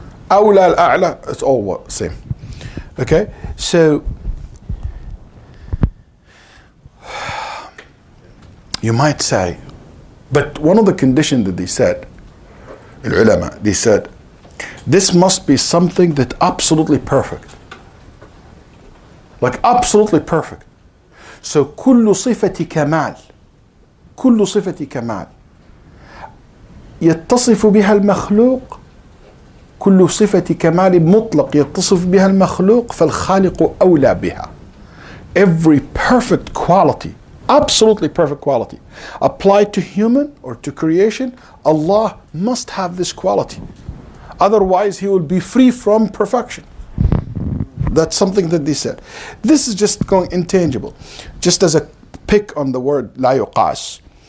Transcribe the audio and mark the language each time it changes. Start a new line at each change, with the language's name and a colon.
Arabic: أولى الأعلى,
English: it's all what same. Okay, so you might say, but one of the conditions that they said, العلماء, they said, this must be something that absolutely perfect. Like absolutely perfect.
Arabic: So كل صفة كمال كل صفة كمال يتصف بها المخلوق كل صفة كمال مطلق يتصف بها المخلوق فالخالق أولى بها.
English: Every perfect quality, absolutely perfect quality, applied to human or to creation, Allah must have this quality. Otherwise, He will be free from perfection. That's something that they said. This is just going intangible. Just as a pick on the word
Arabic: لا يقاس.